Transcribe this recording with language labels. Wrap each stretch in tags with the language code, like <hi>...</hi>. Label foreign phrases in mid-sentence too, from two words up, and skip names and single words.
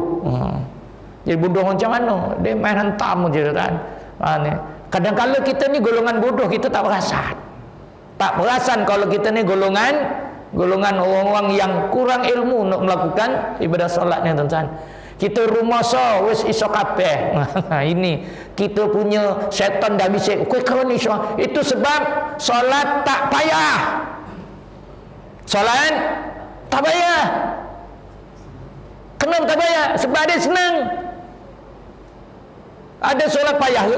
<ms>Jadi bodoh macam mana? Dia main hantam je, kan? Kadang-kadang kita ni golongan bodoh, kita tak perasan. Tak perasan kalau kita ni golongan orang-orang yang kurang ilmu nak melakukan ibadah solatnya, tuan-tuan.</ms> <jv>Kita rumasa wis iso kabeh.</jv> <ms>Ini kita punya syaitan dah bisik, kowe kau ni itu sebab solat tak payah. Solat tak payah. Kenapa tak payah? Sebab dia senang. Ada solat payah ke?</ms>